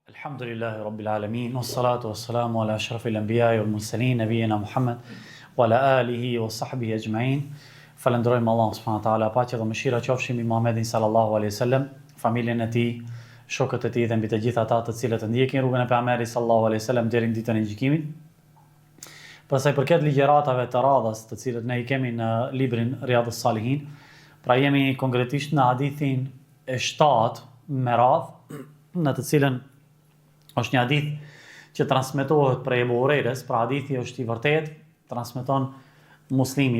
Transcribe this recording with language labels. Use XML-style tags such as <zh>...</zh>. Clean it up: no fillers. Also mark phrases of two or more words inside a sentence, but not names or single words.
<ar>الحمد لله رب العالمين، والصلاة والسلام على أشرف الأنبياء والمرسلين، نبينا محمد، وعلى آله وصحبه أجمعين.</ar> <sq>Falenderojmë Allahun</sq> <ar>سبحانه وتعالى,</ar> <sq>paqja dhe mëshira qofshin mbi Muhammedin</sq> <ar>صلى الله عليه وسلم,</ar> <sq>familjen e tij, shokët e tij dhe mbi të gjithë ata të cilët ndjekin rrugën e pejgamberit</sq> <ar>صلى الله عليه وسلم</ar> <sq>deri në ditën e gjykimit. Për sa i përket ligjëratave të radhës, të cilët ne i kemi në librin Riyadhus Salihin, pra jemi konkretisht në hadithin e 7 me radhë, në të cilën është një hadith që transmetohet prej Ebu Hurejres, pra hadithi është i vërtet, transmeton Muslimi.</sq>